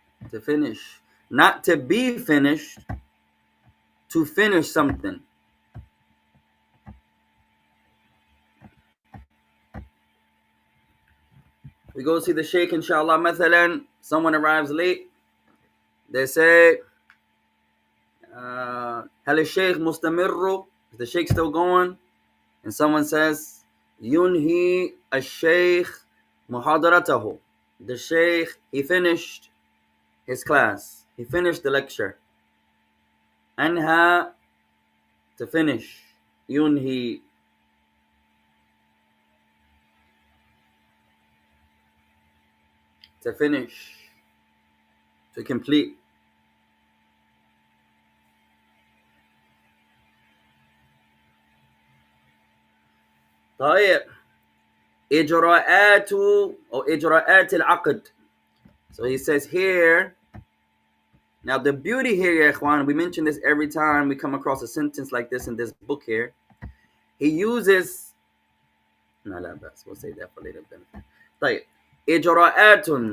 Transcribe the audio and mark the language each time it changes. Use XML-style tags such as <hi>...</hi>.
<en>To finish. Not to be finished. To finish something. We go see the sheikh, inshallah. مثلا, someone arrives late. They say,</en> <ar>هل الشيخ مستمر?</ar> <en>Is the sheikh still going? And someone says,</en> <ar>ينهي الشيخ محاضرته.</ar> <en>The sheikh, he finished his class. He finished the lecture. أنهى, to finish. ينهي, to finish, to complete.</en> <ar>طيب. إجراءات or إجراءات العقد.</ar> <en>So he says here, now the beauty here, ya ikhwan, we mention this every time we come across a sentence like this in this book here. He uses, no,</en> <ar>لا بأس,</ar> <en>we'll say that for later benefit.</en> <ar>طيب. إجراءات.</ar>